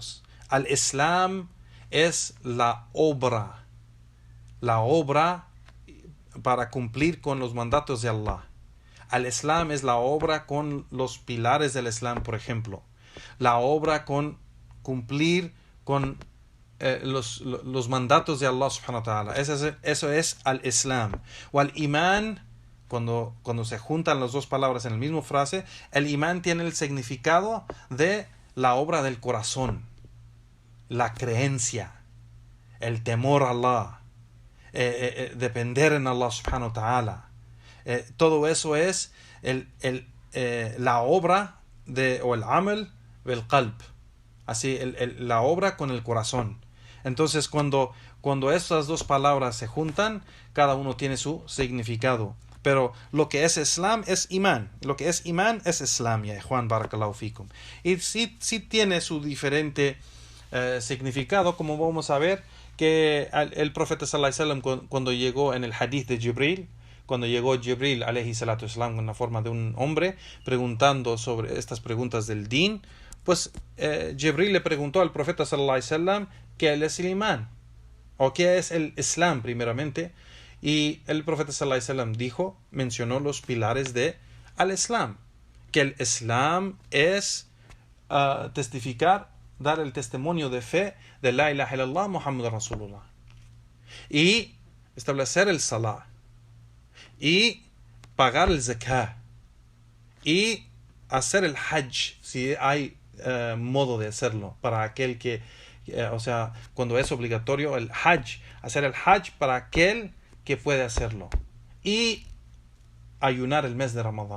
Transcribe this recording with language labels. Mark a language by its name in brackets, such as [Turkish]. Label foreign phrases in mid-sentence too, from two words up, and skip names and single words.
[Spanish] Al islam es la obra la obra para cumplir con los mandatos de Allah. Al-Islam es la obra con los pilares del Islam, por ejemplo. La obra con cumplir con los mandatos de Allah [Arabic] سبحانه وتعالى. [Spanish] Eso es al-Islam. O al-Iman, cuando se juntan las dos palabras en la misma frase, el Iman tiene el significado de la obra del corazón, la creencia, el temor a Allah, depender en Allah [Arabic] سبحانه وتعالى. [Spanish] Todo eso es la obra o el amal del qalb, así la obra con el corazón. Entonces cuando estas dos palabras se juntan, cada uno tiene su significado. Pero lo que es Islam es Iman. Lo que es Iman es Islam, ya Juan [Arabic] بارك الله فيكم. [Spanish] Y sí tiene su diferente significado, como vamos a ver que el profeta [Arabic] صلى الله عليه وسلم, [Spanish] cuando llegó en el hadith de Jibril, cuando llegó Jibril [Arabic] عليه الصلاة والسلام [Spanish] con la forma de un hombre preguntando sobre estas preguntas del din, pues Jibril le preguntó al profeta [Arabic] صلى الله عليه وسلم [Spanish] qué es el imán o qué es el Islam primeramente, y el profeta [Arabic] صلى الله عليه وسلم [Spanish] mencionó los pilares de al-Islam, que el Islam es testificar, dar el testimonio de fe de [Arabic] لا إله إلا الله محمد رسول الله, [Spanish] y establecer el salah, y pagar el zakah, y hacer el hajj si hay modo de hacerlo para aquel que o sea, cuando es obligatorio el hajj, hacer el hajj para aquel que puede hacerlo, y ayunar el mes de Ramadán.